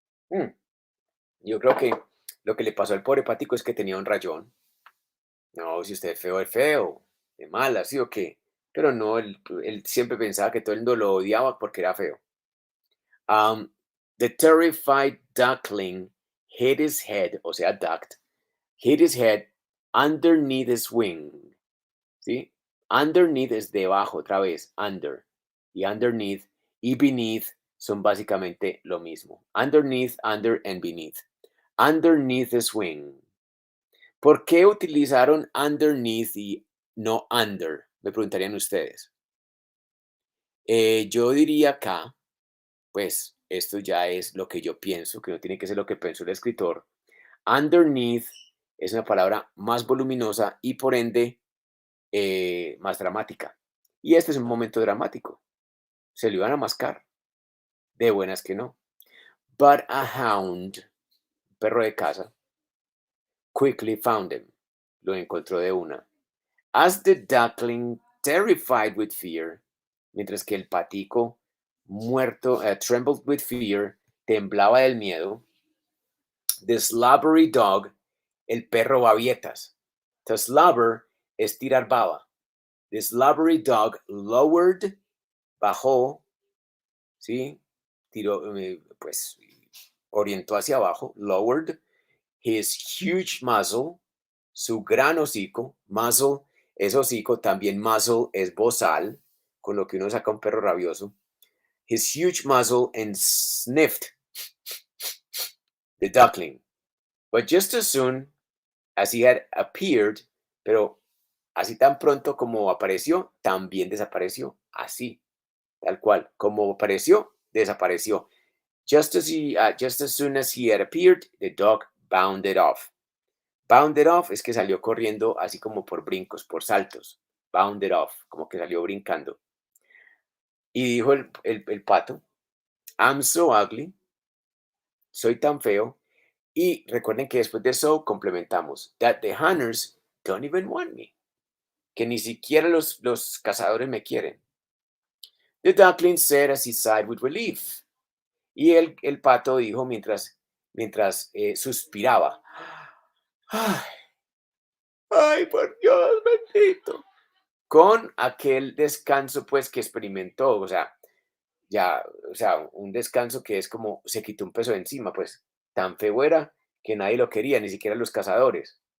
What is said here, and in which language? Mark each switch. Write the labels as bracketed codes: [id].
[es] Mm, Yo creo que lo que le pasó al pobre patico es que tenía un rayón. No, si usted es feo, de mala, ¿sí o qué? Pero no, él siempre pensaba que todo el mundo lo odiaba porque era feo. [en] The terrified duckling hid his head, [es] o sea, [en] ducked, hid his head underneath his wing, ¿sí? [es] Underneath es debajo, otra vez, under. Y underneath y beneath son básicamente lo mismo. [en] Underneath, under and beneath. Underneath his wing. [es] ¿Por qué utilizaron underneath y no under? Me preguntarían ustedes. Yo diría acá, pues esto ya es lo que yo pienso, que no tiene que ser lo que pensó el escritor. Underneath es una palabra más voluminosa y por ende más dramática. Y este es un momento dramático. Se lo iban a mascar, de buenas que no. [en] But a hound, [es] perro de casa, [en] quickly found him. [es] Lo encontró de una. [en] As the duckling, terrified with fear, [es] mientras que el patico, muerto, [en] trembled with fear, [es] temblaba del miedo, [en] the slobbery dog, [es] el perro babietas. [en] To slobber [es] es tirar baba. [en] The slobbery dog lowered, [es] bajó, [en] ¿sí? [es] Tiró, pues, orientó hacia abajo, [en] lowered his huge muzzle, [es] su gran hocico. Muzzle es hocico, también muzzle es bozal, con lo que uno saca un perro rabioso. [en] His huge muzzle and sniffed the duckling. But just as soon as he had appeared, [es] pero así tan pronto como apareció, también desapareció. Así, tal cual. Como apareció, desapareció. [en] Just as soon as he had appeared, the dog bounded off. [es] Bounded off es que salió corriendo así como por brincos, por saltos. Bounded off, como que salió brincando. Y dijo el pato, [en] I'm so ugly, [es] soy tan feo. Y recuerden que después de so complementamos, [en] that the hunters don't even want me. [es] Que ni siquiera los cazadores me quieren. [en] The duckling said as he sighed with relief. [es] Y el pato dijo mientras suspiraba. Ay, ay, por Dios bendito. Con aquel descanso pues que experimentó, o sea, ya, o sea, un descanso que es como se quitó un peso de encima, pues tan feo era que nadie lo quería, ni siquiera los cazadores.